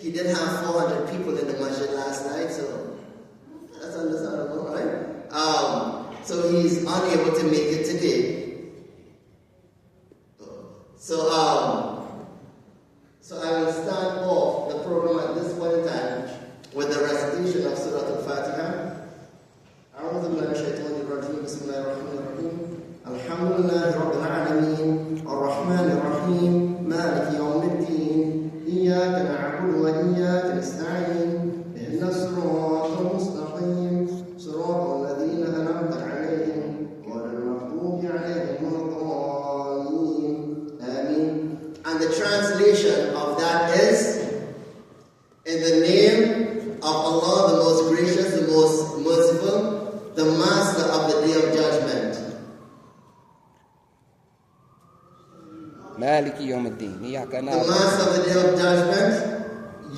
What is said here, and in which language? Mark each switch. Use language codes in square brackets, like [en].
[en] He did have 400 people in the masjid last night, so that's understandable, right? So he's unable to make it today. So I will start off the program at this point in time with the recitation of Surutal Fatiha. [ar] أعوذ بالله من الشيطان الرجيم بسم الله الرحمن الرحيم الحمد لله رب العالمين الرحمن الرحيم مالك يوم الدين إياك نعبد وإياك نستعين اهدنا الصراط المستقيم صراط الذين أنعمت عليهم غير المغضوب عليهم ولا الضالين آمين. [en] And the translation of that is, in the name of Allah, the most gracious, the most merciful, the master of the day of judgment. The master of the day of judgment.